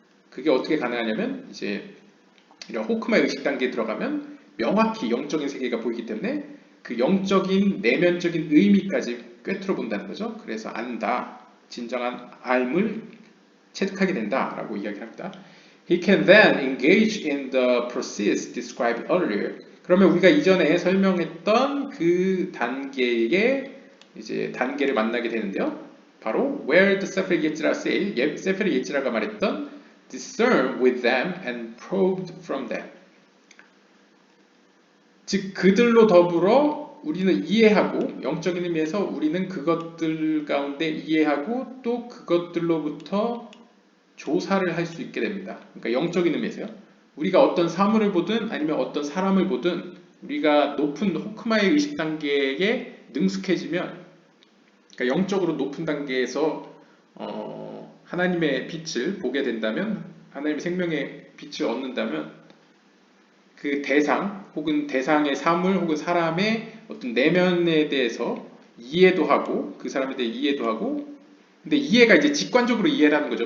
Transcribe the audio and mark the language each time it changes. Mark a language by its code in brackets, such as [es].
[ko] 그게 어떻게 가능하냐면 이제 이런 호크마의 의식 단계에 들어가면 명확히 영적인 세계가 보이기 때문에 그 영적인 내면적인 의미까지 꿰뚫어 본다는 거죠. 그래서 안다, 진정한 알을 체득하게 된다라고 이야기를 합니다. [en] He can then engage in the process described earlier. [ko] 그러면 우리가 이전에 설명했던 그 단계의 이제 단계를 만나게 되는데요. [en] 바로 where the Sefer Yetzirah say, [ko] 세페르 예지라가 말했던 [en] discern with them and probed from them. [ko] 즉 그들로 더불어 우리는 이해하고 영적인 의미에서 우리는 그것들 가운데 이해하고 또 그것들로부터 조사를 할 수 있게 됩니다. 그러니까 영적인 의미에서요. 우리가 어떤 사물을 보든 아니면 어떤 사람을 보든 우리가 높은 호크마의 의식 단계에 능숙해지면, 그러니까 영적으로 높은 단계에서 하나님의 빛을 보게 된다면, 하나님의 생명의 빛을 얻는다면 그 대상 혹은 대상의 사물 혹은 사람의 어떤 내면에 대해서 이해도 하고 그 사람에 대해 이해도 하고, 근데 이해가 이제 직관적으로 이해라는 거죠.